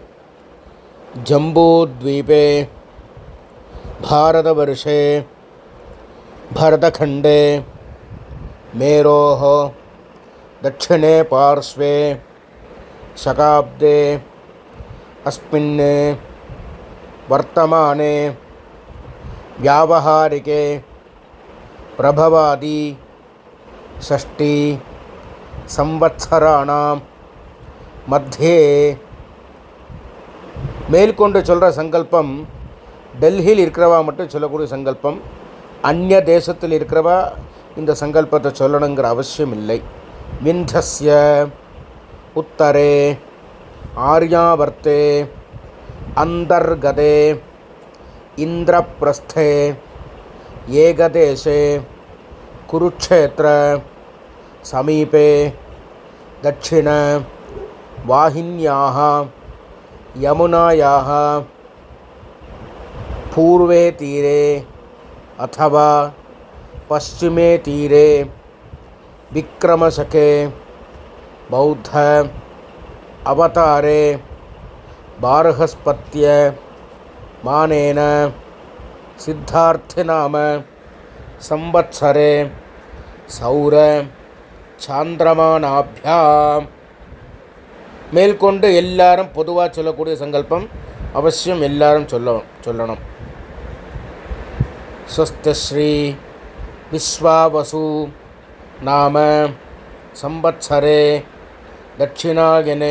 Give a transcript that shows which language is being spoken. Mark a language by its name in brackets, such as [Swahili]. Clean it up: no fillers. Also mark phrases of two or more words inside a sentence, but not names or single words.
[Sanskrit] जम्बूद्वीपे भारतवर्षे भरतखण्डे मेरोः दक्षिणे पार्श्वे शकाब्दे अस्मिन् वर्तमाने व्यावहारिके प्रभवादि 6 संवत्सराणां मध्ये [Tamil] மேல்கொண்டு சொல்கிற சங்கல்பம் டெல்லியில் இருக்கிறவா மட்டும் சொல்லக்கூடிய சங்கல்பம். அந்நிய தேசத்தில் இருக்கிறவா இந்த சங்கல்பத்தை சொல்லணுங்கிற அவசியம் இல்லை. [Sanskrit] विन्ध्यस्य उत्तरे आर्यावर्ते अंतर्गते इन्द्रप्रस्थे एकदेशे कुरुक्षेत्र समीपे दक्षिण वाहिन्याः यमुनायाः पूर्वे तीरे अथवा पश्चिमे तीरे विक्रमशके बौद्ध अवतारे बार्हस्पत्य मानेन सिद्धार्थनाम संवत्सरे सौर சாந்திரமானாபியாம். [Tamil] மேற்கொண்டு எல்லாரும் பொதுவாக சொல்லக்கூடிய சங்கல்பம் அவசியம் எல்லாரும் சொல்லணும். [Sanskrit] स्वस्ति विश्वावसु नाम संवत्सरे दक्षिणायने